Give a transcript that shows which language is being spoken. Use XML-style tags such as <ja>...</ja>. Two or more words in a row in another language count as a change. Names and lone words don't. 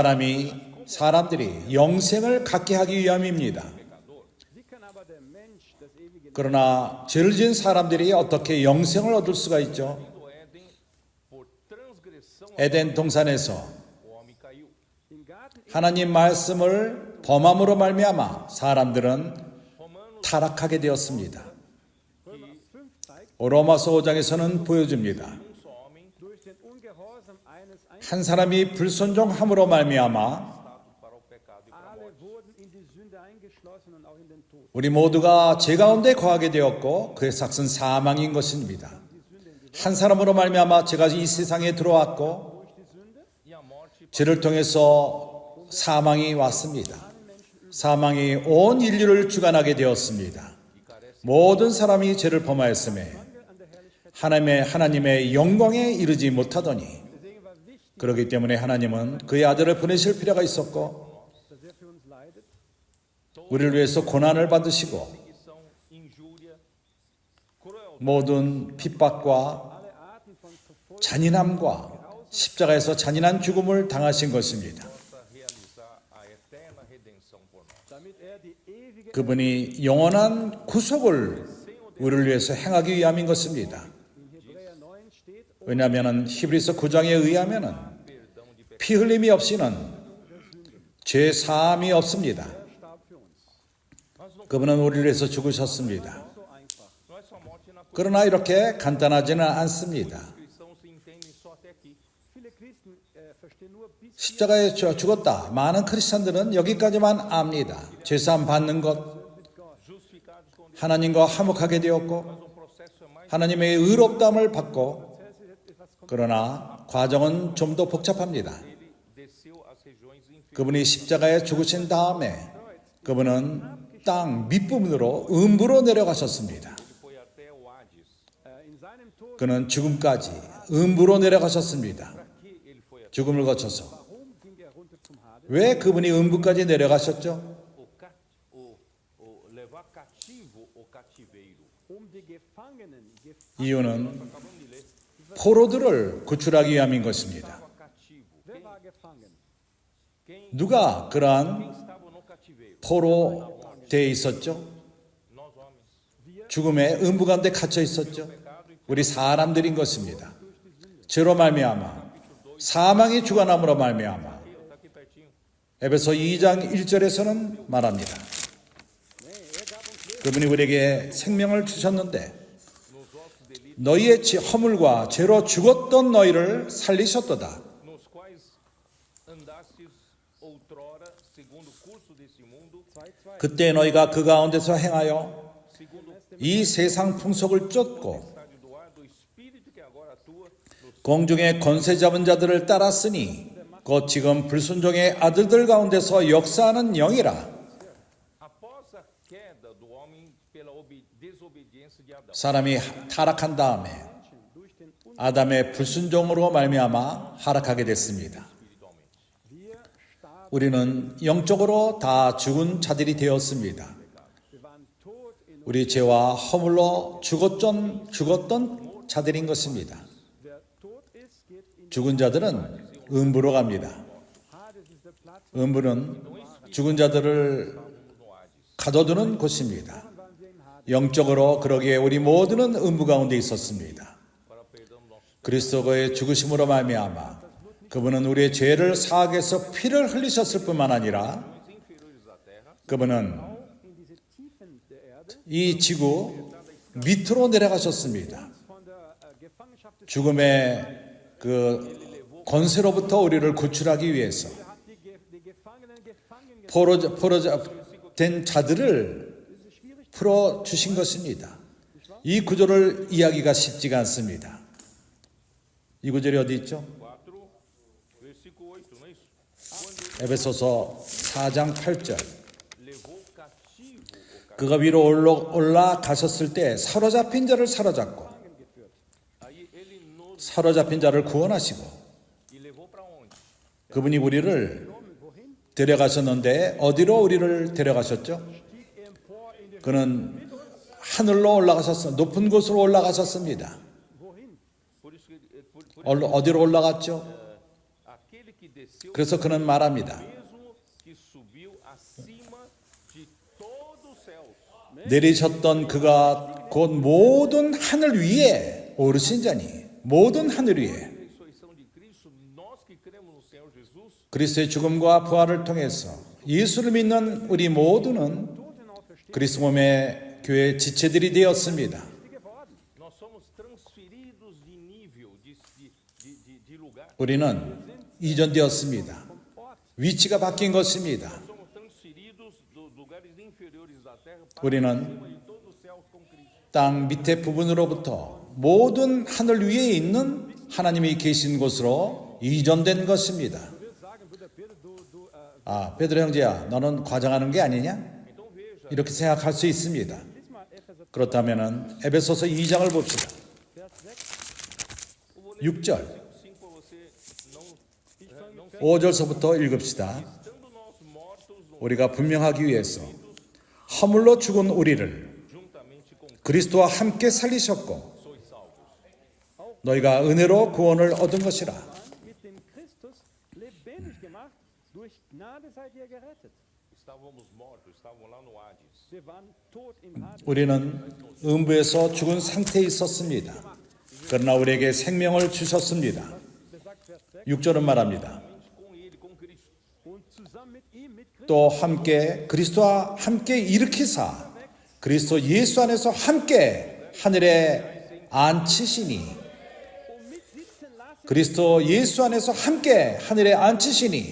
<ko>사람들이 영생을 갖게 하기 위함입니다.</ko> <de>Wie kann aber der Mensch das ewige Leben</de> <ko>그러나 죄를 지은 사람들이 어떻게 영생을 얻을 수가 있죠?</ko> <pt>Do Éden, por transgressão,</pt> <ko>에덴 동산에서</ko> <pt>o homem caiu.</pt> <de>im Garten</de> <ko>하나님 말씀을 범함으로 말미암아 사람들은 타락하게 되었습니다.</ko> <de>Römer 5 zeigt,</de> <ko>로마서 5장에서는 보여줍니다.</ko> <pt>Um só homem</pt> <de>durch den Ungehorsam eines</de> <ko>한 사람이 불순종함으로 말미암아</ko> <pt>para o pecado e para a</pt> <de>alle</de> <pt>morte.</pt> <de>wurden in die Sünde eingeschlossen und auch in den Tod.</de> <ko>우리 모두가 죄 가운데 거하게 되었고 그의 삭은 사망인 것입니다. 한 사람으로 말미암아 죄가 이 세상에 들어왔고</ko> <de>Durch die Sünde</de> <pt>E a morte</pt> <ko>죄를 통해서 사망이 왔습니다. 사망이 온 인류를 주관하게 되었습니다. 모든 사람이 죄를 범하였음에</ko> <de>Mangel an der</de> <ko>하나님의 영광에 이르지 못하더니</ko> <de>Deswegen war wichtig,</de> <ko>그렇기 때문에 하나님은 그의 아들을 보내실 필요가 있었고</ko> <de>dass er für uns leidet.</de> <ko>우리를 위해서 고난을 받으시고</ko> <pt>perseguição, injúria, crueldade.</pt> <ko>모든 핍박과</ko> <de>Alle Arten von Verfolgung</de> <ko>잔인함과 십자가에서 잔인한 죽음을 당하신 것입니다.</ko> <pt>Possa realizar a eterna redenção por nós.</pt> <de>damit er die ewige</de> <ko>그분이 영원한 구속을 우리를 위해서 행하기 위함인 것입니다.</ko> <de>in Hebräer 9 steht,</de> <ko>왜냐하면 히브리서 9장에 의하면 피 흘림이 없이는 죄 사함이 없습니다.</ko> <de>er starb für uns.</de> <ko>그분은 우리를 위해서 죽으셨습니다.</ko> <de>So einfach.</de> <pt>Não é só morte na</pt> <ko>그러나 이렇게 간단하지는 않습니다.</ko> <pt>cristão se entendem só até aqui.</pt> <de>Viele Christen verstehen nur bis</de> <ko>십자가에 죽었다. 많은 크리스천들은 여기까지만 압니다. 죄사함 받는 것,</ko> <pt>Justificados com Deus.</pt> <ko>하나님과 화목하게 되었고</ko> <pt>Mas o processo é mais.</pt> <ko>하나님의 의롭다함을 받고</ko> <de>Prozess ist etwas</de> <ko>그러나 과정은 좀 더 복잡합니다.</ko> <pt>Ele desceu às regiões inferiores.</pt> <ko>그분이 십자가에 죽으신 다음에 그분은 땅 밑부분으로 음부로 내려가셨습니다.</ko> <pt>Ele foi até o Hades.</pt> <de>in seinem Tod.</de> <ko>그는 죽음까지 음부로 내려가셨습니다.</ko> <pt>Para que ele foi até</pt> <ko>죽음을 거쳐서.</ko> <de>Warum ging er runter zum Hades?</de> <ko>왜 그분이 음부까지 내려가셨죠?</ko> <pt>levar cativo o cativeiro?</pt> <de>Die Gefangenen,</de> <ko>이유는</ko> <pt>Acabamos de ler.</pt> <ko>포로들을 구출하기 위함인 것입니다.</ko> <pt>Estava cativo.</pt> <de>wer war gefangen?</de> <ko>누가 그러한</ko> <pt>Quem estava no cativeiro?</pt> <ko>포로되어 있었죠?</ko> <pt>Nós homens.</pt> <ko>죽음의 음부 가운데 갇혀 있었죠. 우리 사람들인 것입니다. 죄로 말미암아 사망이 주관함으로 말미암아</ko> <pt>Está aqui pertinho.</pt> <ko>에베소 2장 1절에서는 말합니다. 그분이 우리에게 생명을 주셨는데 너희의 허물과 죄로 죽었던 너희를 살리셨도다.</ko> <pt>Nos quais andastes outrora segundo o curso desse mundo,</pt> <ko>그때 너희가 그 가운데서 행하여</ko> <pt>segundo</pt> <ko>이 세상 풍속을 쫓고</ko> <pt>vontade do ar do espírito que agora atua nos</pt> <ko>공중의 권세 잡은 자들을 따랐으니 곧 지금 불순종의 아들들 가운데서 역사하는 영이라.</ko> <pt>após a queda do homem pela desobediência de Adão.</pt> <ko>사람이 타락한 다음에</ko> <de>Durch den</de> <ko>아담의 불순종으로 말미암아 하락하게 됐습니다.</ko> <de>wir starben,</de> <ko>우리는 영적으로 다 죽은 자들이 되었습니다.</ko> <de>wir waren tot in</de> <ko>우리 죄와 허물로 죽었던 자들인 것입니다.</ko> <de>wer tot ist, geht in</de> <ko>죽은 자들은 음부로 갑니다.</ko> <de>Hades ist der Platz,</de> <ko>음부는 죽은 자들을 가둬두는 곳입니다.</ko> <de>waren wir im Hades.</de> <ko>영적으로 그러기에 우리 모두는 음부 가운데 있었습니다.</ko> <pt>Para perdão do nosso</pt> <ko>그리스도의 죽으심으로 말미암아 그분은 우리의 죄를 사하기 위해서 피를 흘리셨을 뿐만 아니라</ko> <pt>inferiores da terra,</pt> <ko>그분은</ko> <de>In diese Tiefen der Erde,</de> <ko>이 지구 밑으로 내려가셨습니다.</ko> <de>von der Gefangenschaft des</de> <ko>죽음의 그 권세로부터 우리를 구출하기 위해서</ko> <de>hat die Gefangenen gefangen</de> <ko>포로된 자들을 풀어 주신 것입니다. 이 구조를 이해하기가 쉽지가 않습니다. 이 구절이 어디 있죠?</ko> <pt>4, versículo 8, não é isso?</pt> <ko>에베소서 4장 8절.</ko> <pt>Levou cativo o</pt> <ko>그가 위로 올라가셨을 때 사로잡힌 자를 사로잡고</ko> <pt>Aí ele nos</pt> <ko>사로잡힌 자를 구원하시고</ko> <pt>e levou para onde?</pt> <ko>그분이 우리를 데려가셨는데 어디로 우리를 데려가셨죠? 그는 하늘로 올라가셨습니다. 높은 곳으로 올라가셨습니다.</ko> <pt>Por isso que</pt> <ko>어디로 올라갔죠?</ko> <pt>aquele que desceu</pt> <ko>그래서 그는 말합니다.</ko> <pt>mesmo que subiu acima de todos os céus.</pt> <ko>내리셨던 그가 곧 모든 하늘 위에 오르신 자니 모든 하늘 위에</ko> <pt>Ressurreição de Cristo, nós que cremos no Senhor Jesus,</pt> <ko>그리스도의 죽음과 부활을 통해서 예수를 믿는 우리 모두는 그리스도 몸의 교회 지체들이 되었습니다.</ko> <pt>nós somos transferidos de nível, de lugar.</pt> <ko>우리는 이전되었습니다. 위치가 바뀐 것입니다.</ko> <pt>Somos transferidos dos lugares inferiores da terra para</pt> <ko>우리는</ko> <pt>cima de todos os céus com Cristo.</pt> <ko>땅 밑에 부분으로부터 모든 하늘 위에 있는 하나님이 계신 곳으로 이전된 것입니다.</ko> <de>sagen, Bruder Pedro,</de> <ko>아, 베드로 형제야, 너는 과장하는 게 아니냐? 이렇게 생각할 수 있습니다.</ko> <de>lies mal Epheser</de> <ko>그렇다면은 에베소서 2장을 봅시다.</ko> <de>Vers 6,</de> <ko>6절,</ko> <pt>5 para você não</pt> <ko>5절서부터 읽읍시다.</ko> <pt>estando nós mortos no</pt> <ko>우리가 분명하기 위해서 허물로 죽은 우리를</ko> <pt>juntamente com</pt> <ko>그리스도와 함께 살리셨고</ko> <pt>sois salvos.</pt> <ko>너희가 은혜로 구원을 얻은 것이라.</ko> <de>mit dem Christus lebendig gemacht. Durch Gnade seid ihr gerettet.</de> <pt>Estávamos mortos, estavam lá no Hades.</pt> <de>Wir waren tot im Hades.</de> <ko>우리는 음부에서 죽은 상태에 있었습니다. 그러나 우리에게 생명을 주셨습니다.</ko> <de>Besagt Vers 6.</de> <ko>6절은 말합니다.</ko> <pt>Com ele, com Cristo.</pt> <de>Und zusammen mit ihm, mit Christus,</de> <ko>또 함께 그리스도와 함께 일으키사 그리스도 예수 안에서 함께 하늘에 앉히시니</ko> <de>und mit sitzen lassen.</de> <ko>그리스도 예수 안에서 함께 하늘에 앉히시니</ko>